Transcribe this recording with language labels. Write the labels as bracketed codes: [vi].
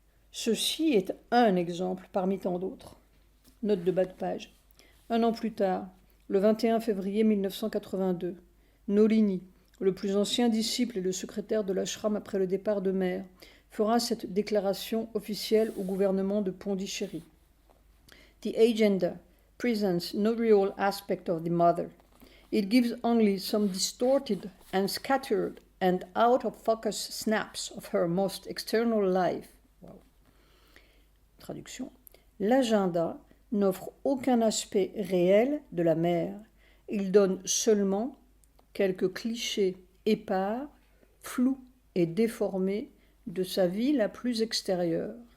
[fr] Ceci est un exemple parmi tant d'autres. Note de bas de page. 1 an plus tard, le 21 février 1982, Nolini, le plus ancien disciple et le secrétaire de l'ashram après le départ de mère, fera cette déclaration officielle au gouvernement de Pondichéry. [en] The agenda presents no real aspect of the mother. It gives only some distorted and scattered and out-of-focus snaps of her most external life. [fr] Wow. Traduction. L'agenda n'offre aucun aspect réel de la mère. Il donne seulement quelques clichés épars, flous et déformés de sa vie la plus extérieure.